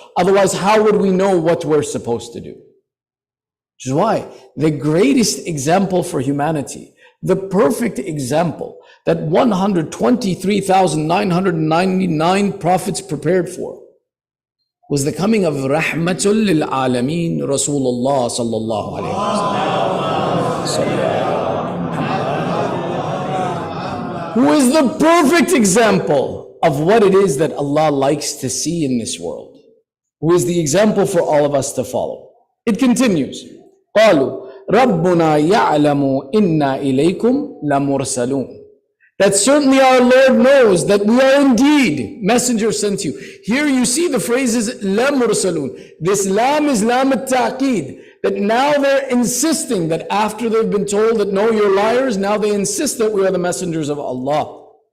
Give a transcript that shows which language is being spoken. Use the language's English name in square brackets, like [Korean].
[English] Otherwise, how would we know what we're supposed to do? Which is why the greatest example for humanity, the perfect example that 123,999 prophets prepared for, was the coming of Rahmatul lil Alameen Rasulullah sallallahu alayhi wa sallam. Who is the perfect example of what it is that Allah likes to see in this world. Who is the example for all of us to follow. It continues. [Arabic] قالوا ربنا يعلم إنا إليكم لمرسلون. [English] That certainly our Lord knows that we are indeed messengers sent to you. Here you see the phrases la mursalun. This lam is lam at-ta'qid. that now they're insisting that after they've been told that no, you're liars, now they insist that we are the messengers of Allah.